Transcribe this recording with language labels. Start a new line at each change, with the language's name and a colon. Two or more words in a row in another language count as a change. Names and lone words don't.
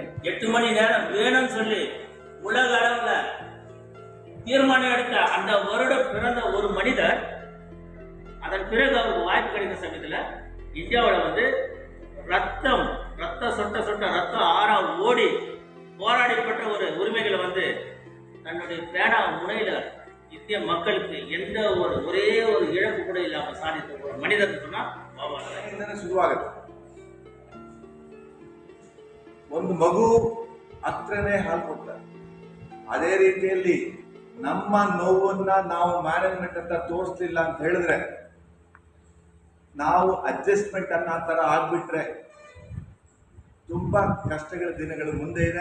Tamil: 8 மணி நேரம் வேணும்னு சொல்லி உலக அளவுல தீர்மானம் எடுத்த அந்த வருடம் பிறந்த ஒரு மனிதர் அதன் பிறகு அவருக்கு வாய்ப்பு கிடைத்த சமயத்தில் இந்தியாவில் வந்து ரத்தம் ரத்தம் ஆறா ஓடி போராடிப்பட்ட ஒரு உரிமைகளை வந்து தன்னுடைய பேனா முனையில இந்திய மக்களுக்கு எந்த ஒரே ஒரு இழப்பு கூட இல்லாம சாதித்த ஒரு மனிதர் சொன்னா பாபா சாಹೇಬ್.
Kannada: ಶುರುವಾಗುತ್ತೆ. ಒಂದು ಮಗು ಹತ್ರನೇ ಹಾಲು ಕೊಡ್ತಾರೆ. ಅದೇ ರೀತಿಯಲ್ಲಿ ನಮ್ಮ ನೋವನ್ನ ನಾವು ಮ್ಯಾನೇಜ್ಮೆಂಟ್ ಅಂತ ತೋರಿಸ್ಲಿಲ್ಲ ಅಂತ ಹೇಳಿದ್ರೆ, ನಾವು ಅಡ್ಜಸ್ಟ್ಮೆಂಟ್ ಅನ್ನೋ ತರ ಆಗ್ಬಿಟ್ರೆ ತುಂಬಾ ಕಷ್ಟಗಳ ದಿನಗಳು ಮುಂದೆ ಇದೆ.